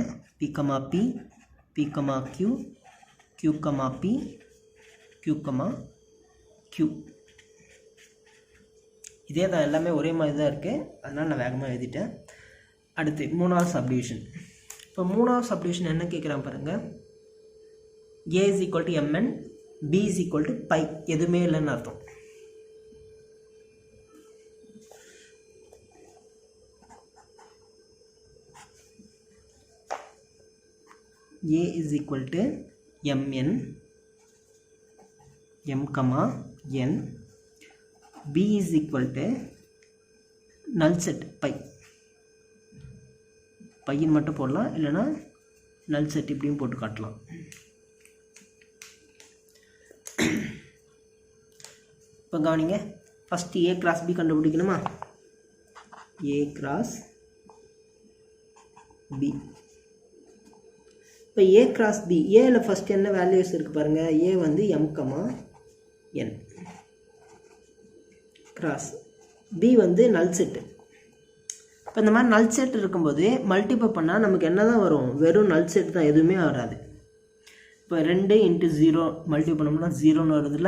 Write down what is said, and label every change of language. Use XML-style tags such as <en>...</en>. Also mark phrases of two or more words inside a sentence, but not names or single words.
<en>P, P, Q, Q, P, Q, Q.</en> <ta>இதே தான், எல்லாமே ஒரே மாதிரி தான் இருக்குது. அதனால் நான் வேகமாக எழுதிட்டேன். அடுத்து மூணாவது சப்டிவிஷன். இப்போ மூணாவது சப்டிவிஷன் என்ன கேட்குறான் பாருங்கள்.</ta> <en>A is equal to mn, B is equal to pi.</en> <ta>எதுவுமே இல்லைன்னு அர்த்தம்.</ta> <en>A is equal to mn, m, n. B is equal to null set pi.</en> <ta>பையன் மட்டும் போடலாம், இல்லைனா</ta> <en>null set</en> <ta>இப்படியும் போட்டு காட்டலாம். இப்போ கவனிங்க, ஃபஸ்ட்டு</ta> <en>A cross B</en> <ta>கண்டுபிடிக்கணுமா?</ta> <en>A cross B.</en> <ta>இப்போ</ta> <en>A cross B,</en> <ta>ஏல ஃபஸ்ட் என்ன வேல்யூஸ் இருக்குது பாருங்கள். A வந்து m, n கிராஸ் B வந்து</ta> <en>null set.</en> <ta>இப்போ இந்த மாதிரி</ta> <en>null set</en> <ta>இருக்கும்போது மல்டிப்ளை பண்ணால் நமக்கு என்ன தான் வரும்? வெறும்</ta> <en>null set</en> <ta>தான், எதுவுமே வராது. இப்போ 2 × 0 மல்டிப்ளை பண்ணோம்னா 0ன்னு வருதுல்ல.</ta>